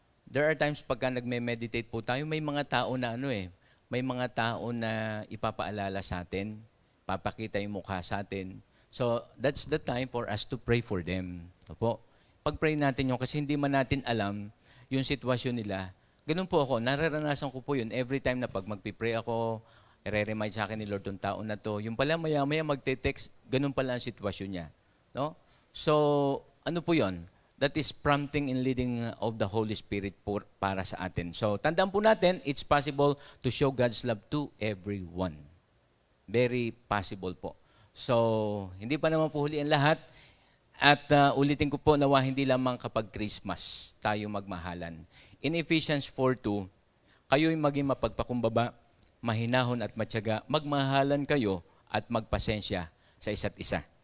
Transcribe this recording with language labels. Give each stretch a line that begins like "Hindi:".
English: There are times
Filipino: pagka nagme-meditate po tayo, may mga tao na may mga tao na ipapaalala sa atin, papakita yung mukha sa atin.
English: So, that's the time for us to pray for them.
Filipino: Opo. Pag-pray natin yun, kasi hindi man natin alam yung sitwasyon nila. Ganun po ako, nararanasan ko po yun.
English: Every time
Filipino: na pag magpipray ako, i-remind sa akin ni Lord yung tao na to. Yung pala maya-maya magte-text, ganun pala ang sitwasyon niya. No?
English: So,
Filipino: ano po yun?
English: That is prompting and leading of the Holy Spirit
Filipino: para sa atin.
English: So,
Filipino: tandaan po natin,
English: it's possible to show God's love to everyone. Very possible po.
Filipino: So, hindi pa naman po huli ang lahat. At ulitin ko po, nawa hindi lamang kapag Christmas tayo magmahalan. In Ephesians 4:2, kayo'y maging mapagpakumbaba, mahinahon at matyaga, magmahalan kayo at magpasensya sa isa't isa.